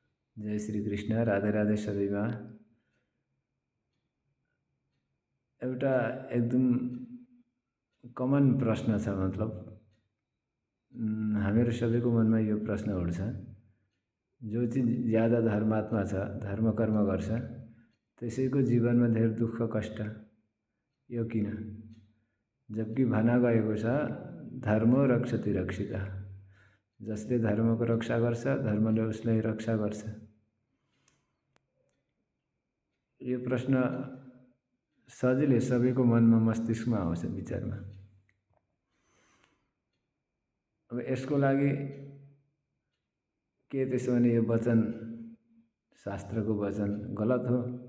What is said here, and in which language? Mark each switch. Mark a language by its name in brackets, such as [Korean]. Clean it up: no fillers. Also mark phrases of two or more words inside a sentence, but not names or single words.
[Nepali] जय श्री कृष्ण। राधे राधे सबैमा। एउटा एकदम कमन प्रश्न छ, मतलब हामीहरू सबैको मनमा यो प्रश्न उठ्छ, जो चाहिँ ज्यादा धर्मात्मा छ, धर्म कर्म गर्छ, त्यसैको जीवनमा धेरै दुःख कष्ट यो किन? जबकि भना गएको छ [Sanskrit] धर्मो रक्षति रक्षिता, [Nepali] जसले धर्मको रक्षा गर्छ धर्मले उसलाई रक्षा गर्छ। यो प्रश्न सजिलै सबैको मनमा मस्तिष्कमा आउँछ, विचारमा। अब यसको लागि के त्यसो भने यो वचन, शास्त्रको वचन गलत हो?